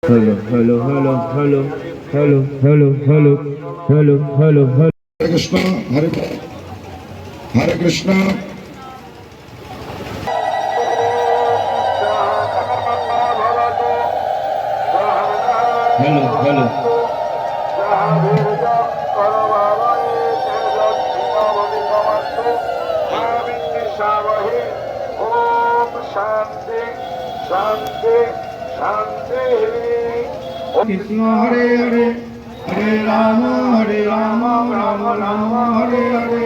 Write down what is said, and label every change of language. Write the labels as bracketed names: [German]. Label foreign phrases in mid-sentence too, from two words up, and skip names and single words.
[English] Hello, hello, hello, hello, hello, hello, hello, hello, hello, hello. [Sanskrit] Hare Krishna, Hare Krishna. [English] Hello, hello. [Sanskrit] Shanti, Shanti, Shanti. Krishna Hare Hare, Hare Rama, Rama Rama, Hare Hare.